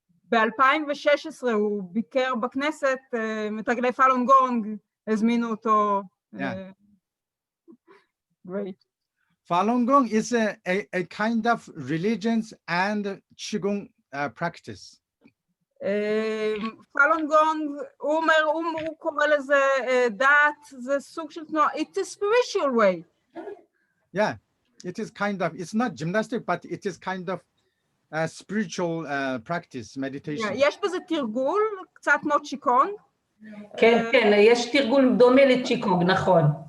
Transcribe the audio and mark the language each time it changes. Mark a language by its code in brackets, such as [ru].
[he] ב-2016 הוא ביקר בכנסת, מתרגלי פאלון גונג, הזמינו אותו. [en] Yeah. Great. Falun Gong is a kind of religion and Qigong practice. [he] פאלון גונג, הוא אומר, הוא קורא לזה דת, זה סוג של תנועה, [en] it's a spiritual way. Yeah, it is kind of, it's not gymnastic, but it is kind of a spiritual practice, meditation. [he] יש בזה תרגול, קצת כמו צ'יקונג. כן, כן, יש תרגול דומה לצ'יקונג, נכון.